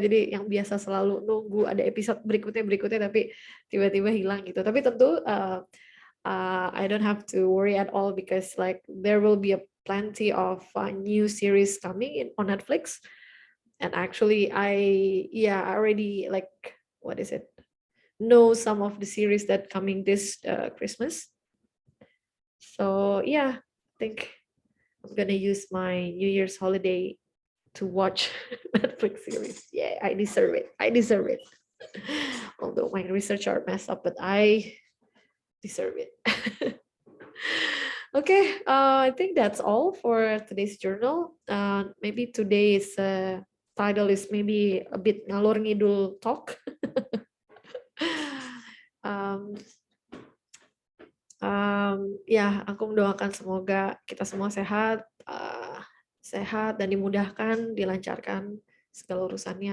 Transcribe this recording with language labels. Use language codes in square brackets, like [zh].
[id] Jadi yang biasa selalu nunggu ada episode berikutnya tapi tiba-tiba hilang gitu. Tapi tentu [en] I don't have to worry at all because like there will be a plenty of new series coming in on Netflix. And actually I already like what is it? Know some of the series that coming this Christmas. So yeah, I think I'm gonna use my New Year's holiday to watch Netflix series. Yeah, I deserve it. I deserve it. Although my research are messed up, but I deserve it. Okay, I think that's all for today's journal. Maybe today's title is maybe a bit ngalor ngidul talk. [id] um, Ya, aku mendoakan semoga kita semua sehat, sehat dan dimudahkan, dilancarkan segala urusannya.